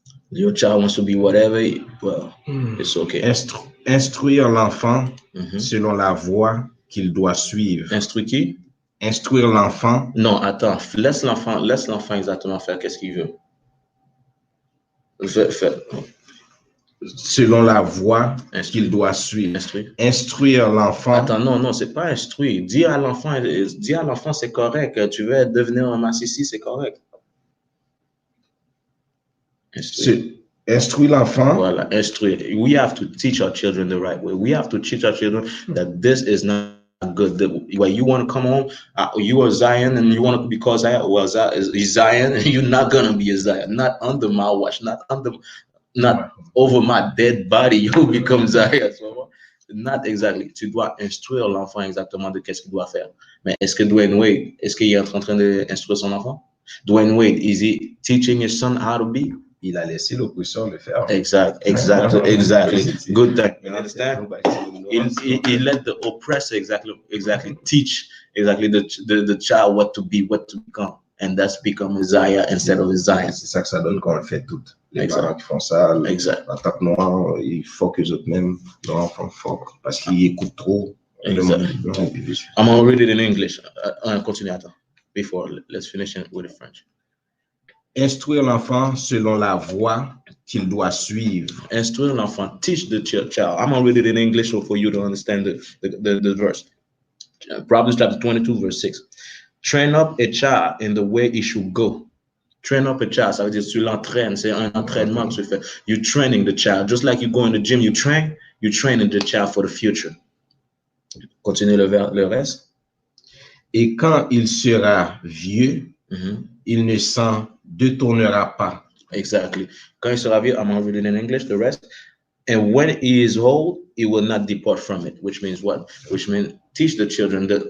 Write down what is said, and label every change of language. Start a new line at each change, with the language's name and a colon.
English: Your child wants to be whatever, well, it's okay.
French: Instruire l'enfant selon la voie qu'il doit suivre. Instruire qui? Instruire l'enfant. Non, attends, laisse l'enfant exactement faire qu'est-ce qu'il veut. Selon la voie qu'il doit suivre. Instruire l'enfant. Attends, non, c'est pas instruire. Dis à l'enfant, c'est correct. Tu veux devenir un massissi, c'est correct. Instruire l'enfant. Voilà, instruire.
English: We have to teach our children the right way. We have to teach our children that this is not good. Where you want to come home, you are Zion, and you want to be called Zion. Well, Zion, and you're not gonna be a Zion. Not under my watch. Not over my dead body. You become Zion. So, not exactly.
French: Tu dois instruire l'enfant exactement de qu'est-ce qu'il doit faire. Mais est-ce que Dwayne Wade, est-ce qu'il est en train d'instruire son enfant?
English: Dwayne Wade, is he teaching his son how to be?
French: Il a laissé l'oppresseur le faire.
English: Exactly. Good thing. You understand? He let the oppressor exactly teach the child what to be, what to become. And that's become Isaiah instead of Zion.
French: C'est ça que ça donne qu'on le fait tout. Les Exact. parents qui font ça, Exact. la tante noire, il faut qu'eux autres même leur enfant fort parce qu'ils écoutent trop le Exact. monde blanc et puis vice.
English: I'm gonna read it in English.
French: Continue attends.
English: Before let's finish it with the French.
French: Instruire l'enfant selon la voie qu'il doit suivre. Instruire l'enfant.
English: Teach the child. I'm gonna read it in English for you to understand the verse. Proverbs chapter 22 verse 6. Train up a child in the way he should go. Train up a child,
French: ça veut dire tu l'entraînes, c'est un entraînement que tu fais.
English: You're training the child. Just like you go in the gym, you're training the child for the future.
French: Continue le reste. Et quand il sera vieux, il ne s'en détournera pas.
English: Exactly.
French: Quand il sera vieux,
English: I'm going to read it in English, the rest. And when he is old, he will not depart from it. Which means what? Which means teach the children.